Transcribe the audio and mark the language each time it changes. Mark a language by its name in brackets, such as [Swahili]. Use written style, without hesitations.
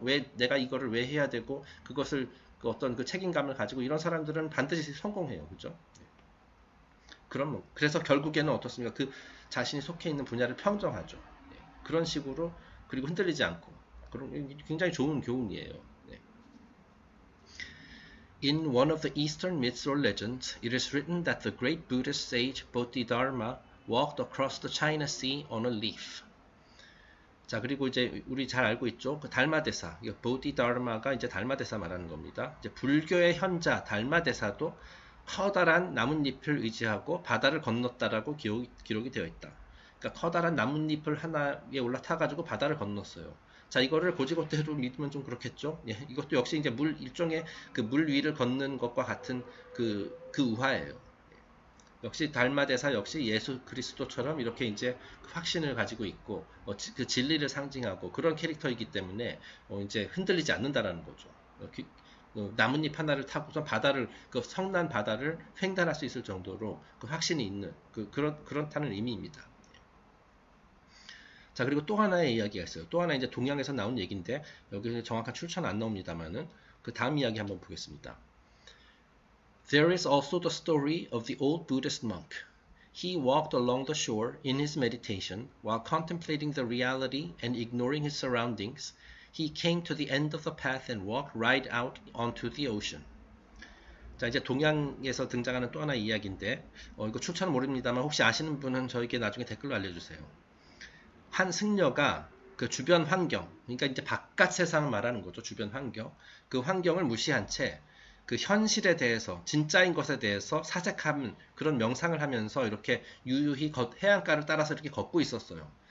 [Korean] 왜 내가 이거를 왜 해야 되고 그것을 어떤 그 책임감을 가지고 이런 사람들은 반드시 성공해요. 그죠? 그래서 결국에는 어떻습니까? 그 자신이 속해 있는 분야를 평정하죠. 네. 그런 식으로, 그리고 흔들리지 않고. 그런 굉장히 좋은 교훈이에요. 네. [English] In one of the Eastern myths or legends, it is written that the great Buddhist sage Bodhidharma walked across the China Sea on a leaf. [Korean] 자, 그리고 이제 우리 잘 알고 있죠. 그 달마대사, 보디다르마가 이제 달마대사 말하는 겁니다. 이제 불교의 현자 달마대사도 커다란 나뭇잎을 의지하고 바다를 건넜다라고 기록이 되어 있다. 그러니까 커다란 나뭇잎을 하나에 올라타가지고 바다를 건넜어요. 자, 이거를 고지고대로 믿으면 좀 그렇겠죠. 예, 이것도 역시 이제 일종의 그 물 위를 걷는 것과 같은 그 우화예요. 역시 달마대사 역시 예수 그리스도처럼 이렇게 이제 확신을 가지고 있고 그 진리를 상징하고 그런 캐릭터이기 때문에 이제 흔들리지 않는다라는 거죠. 나뭇잎 하나를 타고서 바다를 그 성난 바다를 횡단할 수 있을 정도로 그 확신이 있는 그렇다는 의미입니다. 자, 그리고 또 하나의 이야기가 있어요. 또 하나 이제 동양에서 나온 얘기인데 여기서 정확한 출처는 안 나옵니다만은 그 다음 이야기 한번 보겠습니다. [English] There is also the story of the old Buddhist monk. He walked along the shore in his meditation while contemplating the reality and ignoring his surroundings. He came to the end of the path and walked right out onto the ocean. [Korean] 자, 이제 동양에서 등장하는 또 하나의 이야기인데 이거 출처는 모릅니다만 혹시 아시는 분은 저에게 나중에 댓글로 알려주세요. 한 승려가 그 주변 환경, 그러니까 이제 바깥 세상을 말하는 거죠. 주변 환경. 그 환경을 무시한 채 그 현실에 대해서, 진짜인 것에 대해서 사색하는 그런 명상을 하면서 이렇게 유유히 해안가를 따라서 이렇게 걷고 있었어요.